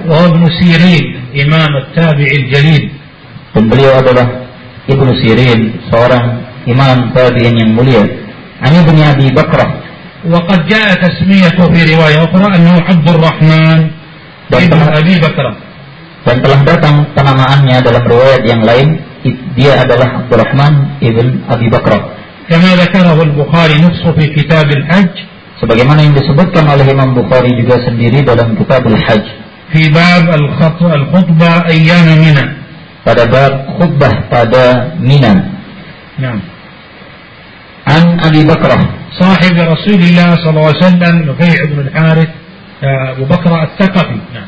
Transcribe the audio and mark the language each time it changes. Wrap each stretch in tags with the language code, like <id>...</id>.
<ar>وهو ابن سيرين إمام التابع الجليل,</ar> <id>beliau adalah ابن سيرين seorang إمام تابع yang mulia,</id> <ar>عن ابن أبي بكر, وقد جاء تسميته في رواية أخرى أنه عبد الرحمن ابن أبي بكر,</ar> <id>dan telah datang penamaannya dalam riwayat yang lain dia adalah Abdul Rahman ibn Abi Bakr.</id> <ar>Kama ذكره البخاري نفسه في كتاب الحج,</ar> <id>sebagaimana yang disebutkan oleh Imam Bukhari juga sendiri dalam kitab al-Hajj,</id> <ar>في باب الخطبة أيام منى,</ar> <id>pada bab khutbah pada منى.</id> <ar>نعم. عن أبي بكر صاحب رسول الله صلى الله عليه وسلم نفيع بن الحارث Abu Bakr al-Thaqafi.</ar>